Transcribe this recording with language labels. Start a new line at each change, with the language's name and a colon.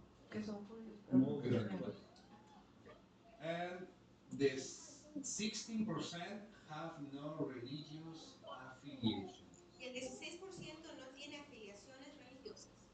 Spanish: Que son judíos, pero no cristianos.
English: And the 16% have no religious affiliation.
Spanish: Y el 16% no tiene afiliaciones religiosas.